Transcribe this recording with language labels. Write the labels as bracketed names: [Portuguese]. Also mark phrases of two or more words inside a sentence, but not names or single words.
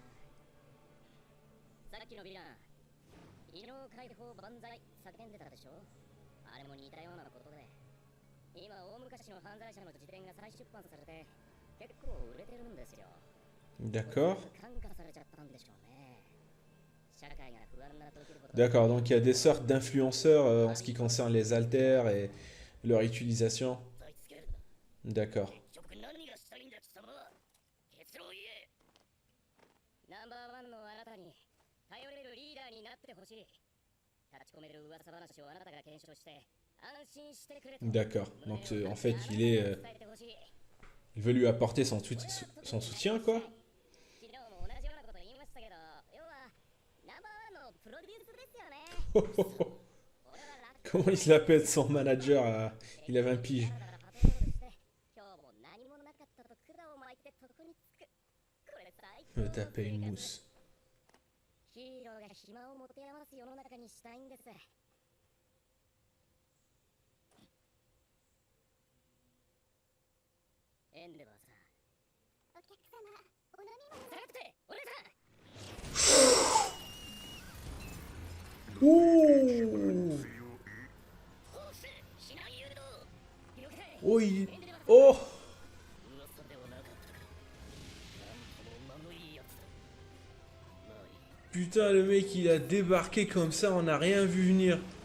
[Japanese] さっきのヴィラン、異能解放万歳叫んでたでしょ。あれも似たようなことで、今大昔の犯罪者の辞典が再出版されて結構売れてるんですよ。 [French] D'accord. [Japanese] 感化されちゃったんでしょうね。社会が不安な時ほど [French] D'accord, donc il y a des sortes d'influenceurs en ce qui concerne les haltères et leur utilisation. D'accord. [Japanese] ナンバーワンのあなたに頼れるリーダーになってほしい。立ち込める噂話をあなたが検証して安心してくれと。 [French] D'accord, donc en fait il veut lui apporter son soutien quoi. [Japanese] 昨日も同じようなこと言いましたけど、要はナンバーワンのプロデュースですよね。 [French] Comment il se la pète son manager il a 20 piges. [Japanese] 今日も何もなかったと管を巻いて床につく。これ最 [French] Me taper une mousse. [Japanese] ヒーローが暇を持て余す世の中にしたいんです。エンデバーさん、お客様、お飲み物じゃなくてお姉さん。 Oh, oh, oh. [French] Putain, le mec il a débarqué comme ça, on n'a rien vu venir.